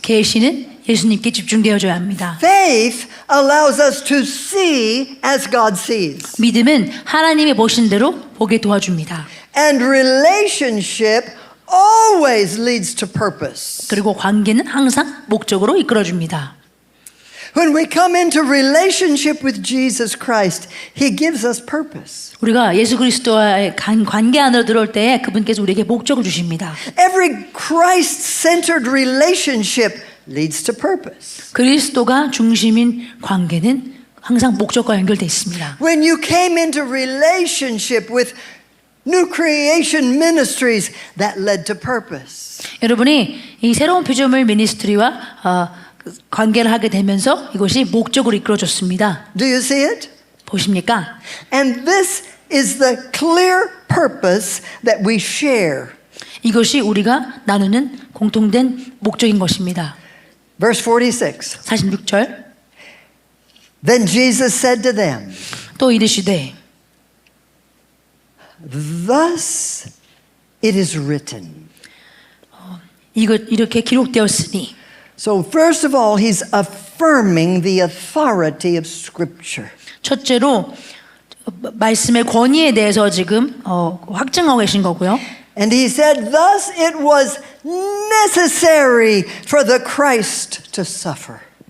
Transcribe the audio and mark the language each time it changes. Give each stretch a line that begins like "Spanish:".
Korean: 계시는 예수님께 집중되어져야 합니다.
English: Faith allows us to see as God sees.
Korean: 믿음은 하나님이 보신 대로 보게 도와줍니다.
English: And relationship always leads to purpose.
Korean: 그리고 관계는 항상 목적으로 이끌어줍니다.
English: When we come into relationship with Jesus Christ, He gives us purpose.
Korean: 우리가 예수 그리스도와의 관계 안으로 들어올 때 그분께서 우리에게 목적을 주십니다.
English: Every Christ-centered relationship leads to purpose.
Korean: 그리스도가 중심인 관계는 항상 목적과 연결되어 있습니다.
English: When you came into relationship with New Creation Ministries, that led to purpose.
Korean: 여러분이 이 새로운 피조물 미니스트리와 관계를 하게 되면서 이것이 목적으로 이끌어줬습니다.
English: Do you see it?
Korean: 보십니까?
English: And this is the clear purpose that we share.
Korean: 이것이 우리가 나누는 공통된 목적인 것입니다.
English: Verse 46.
Korean: 46절
English: Then Jesus said to them,
Korean: 또 이르시되
English: Thus it is written.
Korean: 이렇게 기록되었으니
English: So first of all, he's affirming the authority of Scripture.
Korean: 첫째로 말씀의 권위에 대해서 지금 확증하고 계신 거고요.
English: And he said, thus it was necessary for the Christ to suffer.